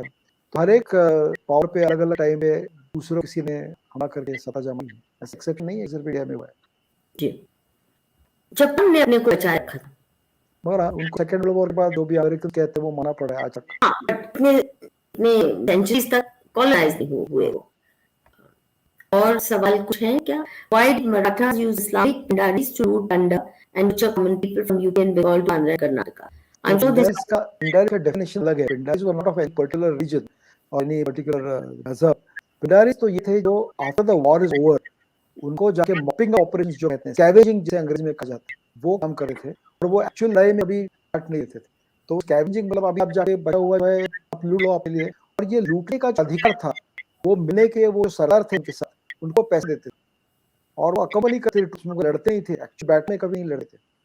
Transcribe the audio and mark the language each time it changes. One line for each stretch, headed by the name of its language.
Hindi: तो हर एक पावर पे अलग अलग टाइम पे दूसरों किसी ने हमला करके सत्ता जमाई है, ऐसा एक्सेप्ट नहीं है, सिर्फ इंडिया में हुआ है जी। जापान ने अपने को बचाए रखा था, मगर उनको सेकंड वर्ल्ड वॉर के बाद जो भी अमेरिकन कहते हैं वो माना पड़ा है आज तक। हाँ, इतने सेंचुरीज तक कॉलोनाइज नहीं हुए वो। और सवाल कुछ है क्या?
English: Why did Marathas use Islamic Pindaris to root Tanda and which are common people from UP and Bengal to Andhra Karnataka? I'm sure this
Hindi: का Pindaris का definition अलग है।
English: Pindaris were not of any particular region or any particular mazhab.
Hindi: Pindaris तो ये थे जो
English: after the war is over
Hindi: उनको जाके मॉपिंग ऑपरेशंस जो कहते हैं, स्कैवेजिंग जिसे अंग्रेजी में कहा जाता है, वो काम कर रहे थे, और वो एक्चुअल लड़ाई में अभी पार्ट नहीं लेते थे। तो स्कैवेजिंग मतलब अभी आप जाके बचा हुआ है, आप लूट लो अपने लिए, और ये लूटने का अधिकार था वो मिलने के वो सरदार थे उनके साथ, उनको पैसे देते थे और वो अकबली करते थे, उसमें लड़ते ही थे, एक्चुअली बैट में कभी नहीं लड़ते थे।